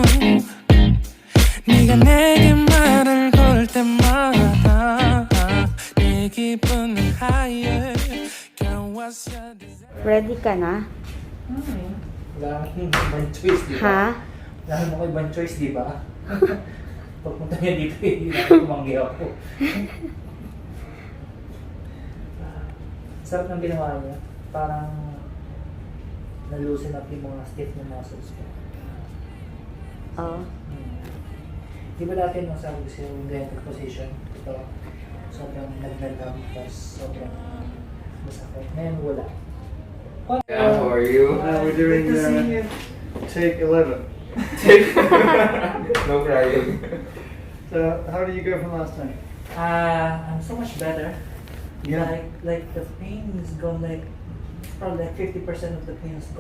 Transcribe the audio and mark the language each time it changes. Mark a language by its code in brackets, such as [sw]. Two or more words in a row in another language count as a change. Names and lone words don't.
[ko] 네가 내게 말을 걸 때마다 내 기분은 higher. [tl] Ready ka na? Wala kang ibang choice, di ba? Ha? Wala mo ko ibang choice, di ba? Pagpunta niya dito, hindi na tumanggi ako. Sarap ng ginawa niya. Parang na-loosen up yung mga stiff na muscles ko. Oo. Di ba dati nung sabi ko siya yung ganyan position? Ito, sobrang naglalab, tapos sobrang masakit. Ngayon wala. [en] Yeah, how are you? We're doing take 11. No crying. So, how do you go from last time? I'm so much better. Yeah. Like the pain is gone, like probably like 50% of the pain is gone.